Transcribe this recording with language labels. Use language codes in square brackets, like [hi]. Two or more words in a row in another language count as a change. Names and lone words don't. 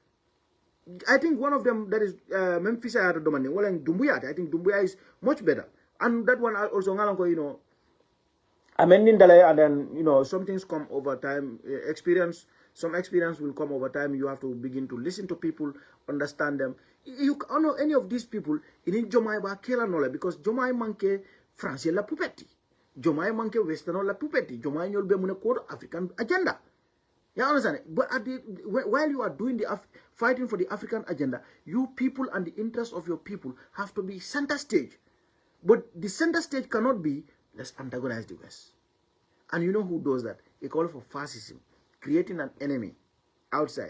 [en] I think one of them that is Memphis Dumbuya. I think Dumbuya is much better. And that one also, amending the law, and then some things come over time. Some experience will come over time. You have to begin to listen to people, understand them. You can't know any of these people in [man] Jomai ba kela nola because Jomai manke France la pupetti, Jomai manke Western la pupetti, Jomai nyol be mune [en] code African agenda. You understand? But while you are doing fighting for the African agenda, you people and the interests of your people have to be center stage. But the center stage cannot be let's antagonize the West. And you know who does that? They call for fascism, creating an enemy outside.